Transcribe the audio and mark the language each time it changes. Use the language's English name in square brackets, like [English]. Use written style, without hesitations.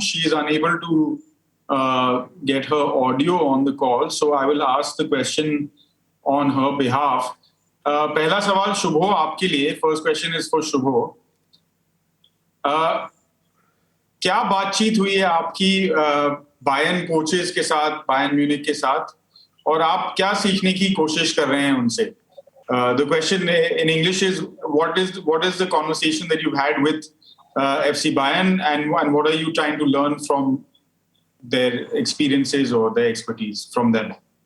[English] She is unable to get her audio on the call, so I will ask the question on her behalf. [Hindi] पहला सवाल शुभो आपके लिए. [English] First question is for Shubho. [Hindi] क्या बातचीत हुई है आपकी बायर्न कोचेस के साथ, बायर्न म्यूनिख के साथ, और आप क्या सीखने की कोशिश कर रहे हैं उनसे? [English] The question in English is what is the conversation that you've had with FC Bayern, and what are you trying to learn from their experiences or their expertise from them?